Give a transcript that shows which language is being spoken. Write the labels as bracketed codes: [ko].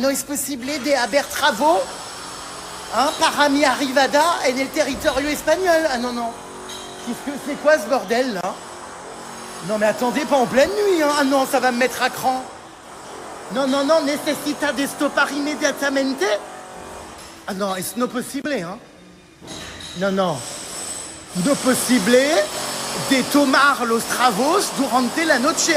[es] No es posible de haber travo, hein, para mi arrivada en el territorio espagnol. [fr] Ah non, c'est quoi ce bordel là? Non mais attendez, pas en pleine nuit, hein. Ah non, ça va me mettre à cran. [es] No, necesita de stopar inmediatamente. [fr] Ah non, [es] es no possible, hein. Non. No possible de tomar los travos durante la noche.